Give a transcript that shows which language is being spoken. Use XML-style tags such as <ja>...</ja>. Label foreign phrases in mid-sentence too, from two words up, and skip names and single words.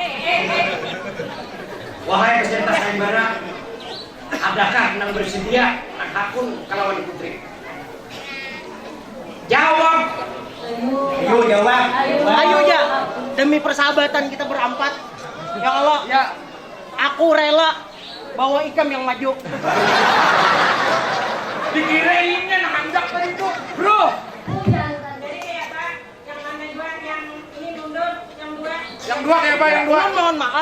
<bjn>Wahai peserta sayembara, adakah yang bersedia nak hakun kalawan putri?</bjn> <id>Jawab. Ayo jawab. Ayo ya. Demi persahabatan kita berempat. Ya Allah. Ya.</id> <bjn>Aku rela bawa Ikam yang maju. Dikirainnya nandak tadi itu, bro.</bjn> <id>Jadi kayak Pak, yang mana dua, yang ini mundur, yang dua. Yang dua kayak apa? Yang dua?</id> <bjn>Ulun mohon maaf.</bjn>